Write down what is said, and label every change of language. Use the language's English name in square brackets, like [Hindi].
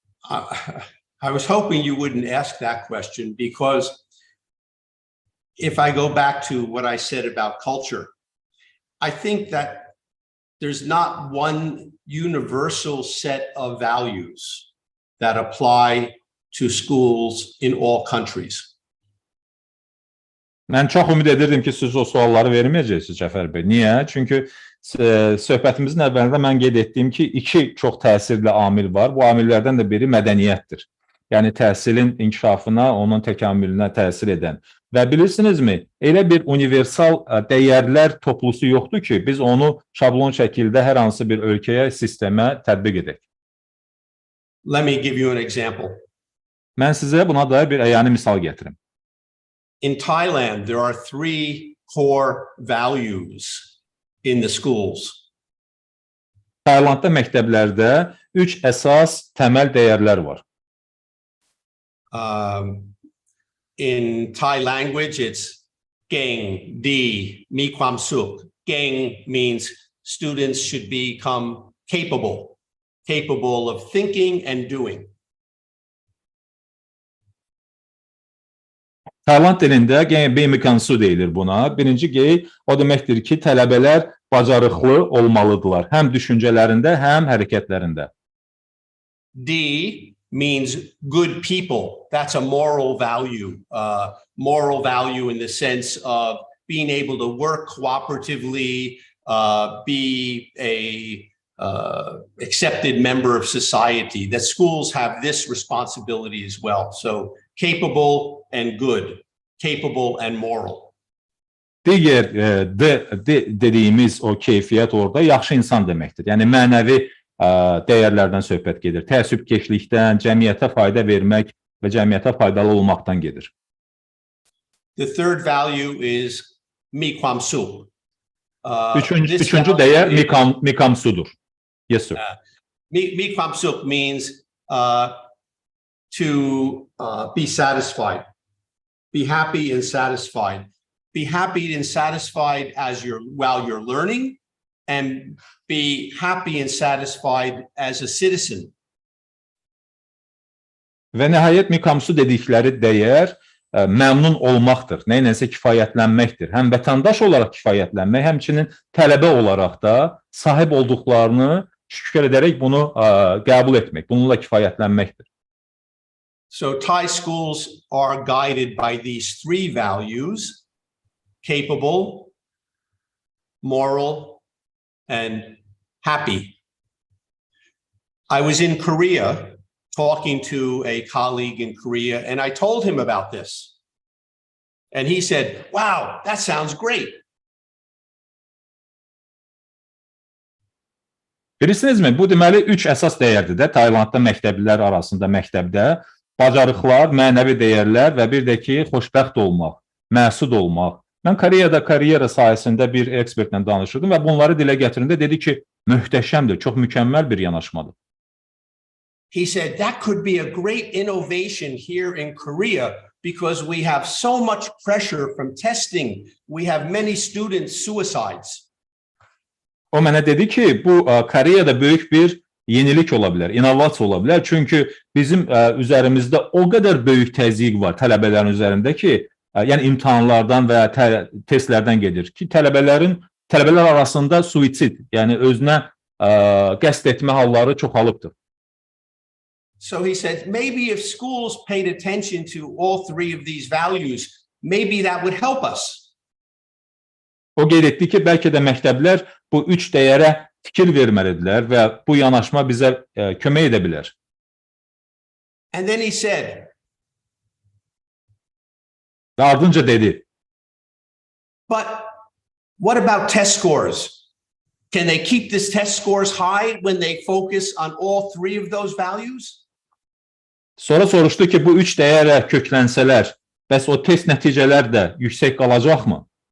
[English] I was hoping you wouldn't ask that question, because if I go back to what I said about culture, I think that there's not one universal set of values that apply to schools in all countries. [Azerbaijani] Mən çox ümid edirdim ki, siz o sualları verməyəcəksiniz, Cəfər bəy. Niyə? Çünki söhbətimizin əvvəlində mən qeyd etdiyim ki, iki çox təsirli amil var. Bu amillərdən də biri mədəniyyətdir. Yəni təhsilin inkişafına, onun təkamülünə təsir edən. Və bilirsinizmi, elə bir universal dəyərlər toplusu yoxdur ki, biz onu şablon şəkildə hər hansı bir ölkəyə, sistemə tətbiq edək. [English] Let me give you an example. [Azerbaijani] Mən sizə buna dair bir əyani misal gətirim. [English] In Thailand, there are 3 core values in the schools. [Azerbaijani] Taylandda məktəblərdə 3 əsas təməl dəyərlər var. [English] In Thai language, it's Geng, Di, Mi Kwam Suk. Geng means students should become capable of thinking and doing. [Azerbaijani] Tayland dilində Beimikansu deyilir buna. Birinci gey o deməkdir ki, tələbələr bacarıqlı olmalıdırlar. Həm düşüncələrində, həm hərəkətlərində. [English] D means good people. That's a moral value. Moral value in the sense of being able to work cooperatively, be a accepted member of society. That schools have this responsibility as well. So capable and good, capable and moral. [Azerbaijani] Digər dediyimiz o keyfiyyət orada yaxşı insan deməkdir. Yəni mənəvi dəyərlərdən söhbət gedir. Təəssübkeşlikdən, cəmiyyətə fayda vermək və cəmiyyətə faydalı olmaqdan gedir. [English] The third value is miความสุข. [Azerbaijani] Üçüncü dəyər miความสุข. [English] Yes, sir. Miความสุข means to be satisfied, be happy and satisfied. Be happy and satisfied while you're learning, and be happy and satisfied as a citizen. [Azerbaijani] Və nəhayət mikamsu dedikləri dəyər məmnun olmaqdır, nəyinsə kifayətlənməkdir. Həm vətəndaş olaraq kifayətlənmək, həmçinin tələbə olaraq da sahib olduqlarını şükür edərək bunu qəbul etmək, bununla kifayətlənməkdir. [English] So Thai schools are guided by these three values: capable, moral, and happy. I was in Korea talking to a colleague in Korea, and I told him about this. And he said, "Wow, that sounds great." [Azerbaijani] Bilirsinizmi, bu deməli 3 əsas dəyərdir də Taylandda məktəblilər arasında məktəbdə bacarıqlar, mənəvi dəyərlər və bir də ki, xoşbəxt olmaq, məsud olmaq. Mən Koreyada karyera sayəsində bir ekspertlə danışırdım və bunları dilə gətirində dedi ki, möhtəşəmdir, çox mükəmməl bir yanaşmadır. [English] He said that could be a great innovation here in Korea because we have so much pressure from testing. We have many student suicides. [Azerbaijani] O mənə dedi ki, bu Koreyada böyük bir yenilik ola bilər, innovasiya ola bilər. Çünki bizim üzərimizdə o qədər böyük təzyiq var tələbələrin üzərində ki, yəni imtahanlardan və testlərdən gedir ki, tələbələr arasında suisid, yəni özünə qəsd etmə halları çoxalıbdır. [English] So he said, maybe if schools paid attention to all three of these values, maybe that would help us. [Azerbaijani] O qeyd etdi ki, bəlkə də məktəblər bu 3 dəyərə fikir verməlidirlər və bu yanaşma bizə kömək edə bilər. [English] And then he said, [Azerbaijani] və ardınca dedi, [English] but what about test scores? Can they keep this test scores high when they focus on all three of those values? [Azerbaijani] Sonra soruşdu ki, bu 3 dəyərə köklənsələr, bəs o test nəticələr də yüksək qalacaqmı?